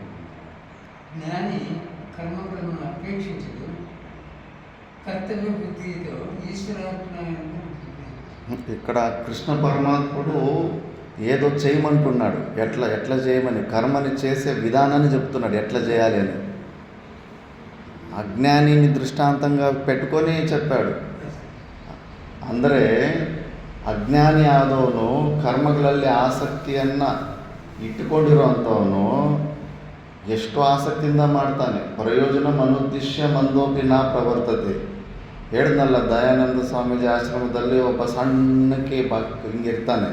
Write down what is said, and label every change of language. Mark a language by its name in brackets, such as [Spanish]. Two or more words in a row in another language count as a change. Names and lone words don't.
[Telugu] జ్ఞాని కర్మఫలమును అపేక్షించడు, కర్తవ్య బుద్ధితో ఈశ్వరాత్మను. ఇక్కడ కృష్ణ పరమాత్ముడు ఏదో చేయమంటున్నాడు. ఎట్లా చేయమని, కర్మని చేసే విధానాన్ని చెప్తున్నాడు, ఎట్లా చేయాలి అని. అజ్ఞానిని దృష్టాంతంగా పెట్టుకొని చెప్పాడు. [Kannada] ಅಂದರೆ ಅಜ್ಞಾನಿ ಆದವನು ಕರ್ಮಗಳಲ್ಲಿ ಆಸಕ್ತಿಯನ್ನು ಇಟ್ಟುಕೊಂಡಿರುವಂಥವನು ಎಷ್ಟು ಆಸಕ್ತಿಯಿಂದ ಮಾಡ್ತಾನೆ. [Sanskrit] ಪ್ರಯೋಜನ ಮನುದ್ದಿಶ್ಯ ಮಂದೋಪಿ ನಾ ಪ್ರವರ್ತತೆ. [Kannada] ಹೇಳಿದ್ನಲ್ಲ, ದಯಾನಂದ ಸ್ವಾಮೀಜಿ ಆಶ್ರಮದಲ್ಲಿ ಒಬ್ಬ ಸಣ್ಣಕ್ಕೆ ಹಿಂಗಿರ್ತಾನೆ.